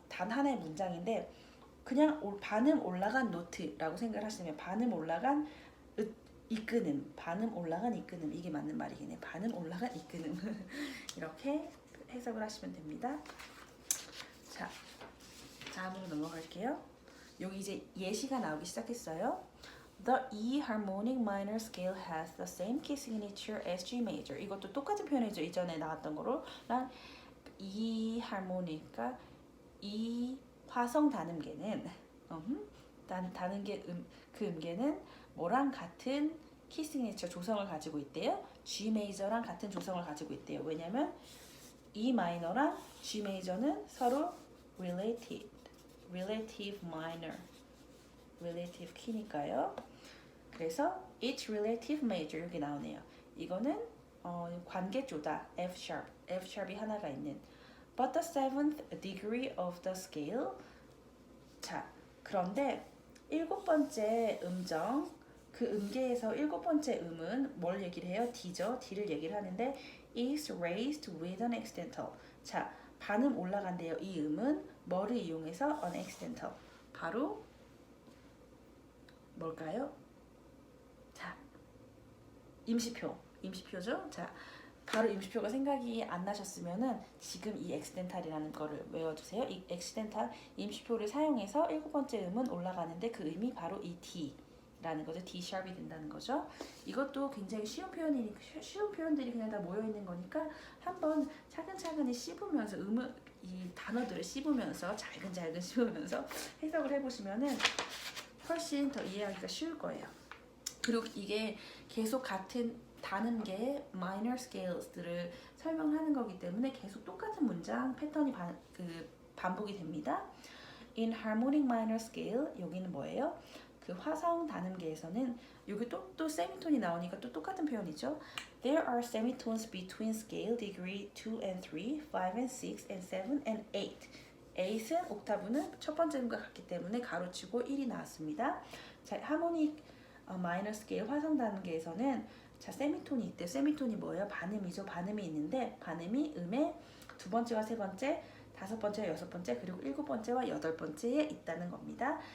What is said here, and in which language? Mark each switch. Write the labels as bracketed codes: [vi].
[ko] 단 하나의 문장인데 그냥 반음 올라간 노트라고 생각을 하시면 반음 올라간 이끄는, 반음 올라간 이끄는 이게 맞는 말이긴 해. 반음 올라간 이끄는 이렇게 해석을 하시면 됩니다. 자, 다음으로 넘어갈게요. 여기 이제 예시가 나오기 시작했어요. [en] The E harmonic minor scale has the same key signature as G major. [ko] 이것도 똑같은 표현이죠. 이전에 나왔던 거로랑 E harmonic가 E 화성 단음계는 단음계 그 음계는 뭐랑 같은 키 시그니처 조성을 가지고 있대요. G 메이저랑 같은 조성을 가지고 있대요. 왜냐면 E 마이너랑 G 메이저는 서로 relative minor, relative 키니까요. 그래서 [en] each relative major [ko] 여기 나오네요. 이거는 관계조다. F sharp이 하나가 있는. [en] But the seventh degree of the scale. [ko] 자, 그런데 일곱 번째 음정, 그 음계에서 일곱 번째 음은 뭘 얘기를 해요? D죠. D를 얘기를 하는데 [en] is raised with an accidental. [ko] 자, 반음 올라간대요. 이 음은 뭐를 이용해서 [en] an accidental. [ko] 바로 뭘까요? 자, 임시표죠. 자, 바로 임시표가 생각이 안 나셨으면은 지금 이 accidental이라는 거를 외워주세요. 이 accidental 임시표를 사용해서 일곱 번째 음은 올라가는데 그 음이 바로 이 D라는 거죠. D 샵이 된다는 거죠. 이것도 굉장히 쉬운 쉬운 표현들이 그냥 다 모여 있는 거니까 한번 차근차근히 씹으면서 이 단어들을 씹으면서 잘근잘근 씹으면서 해석을 해보시면은 훨씬 더 이해하기가 쉬울 거예요. 그리고 이게 계속 같은 단음계의 minor scales들을 설명하는 거기 때문에 계속 똑같은 문장 패턴이 반복이 됩니다. [en] In harmonic minor scale, [ko] 여기는 뭐예요? 그 화성 단음계에서는 여기 또 세미톤이 나오니까 또 똑같은 표현이죠. [en] There are semitones between scale degree 2 and 3, 5 and 6 and 7 and 8. [ko] 8은 옥타브는 첫 번째 음과 같기 때문에 가로치고 1이 나왔습니다. 자, 하모닉 마이너 스케일 화성 단계에서는 자, 세미톤이 있대요. 세미톤이 뭐예요? 반음이죠. 반음이 있는데 반음이 음의 두 번째와 세 번째, 다섯 번째와 여섯 번째, 그리고 일곱 번째와 여덟 번째에 있다는 겁니다.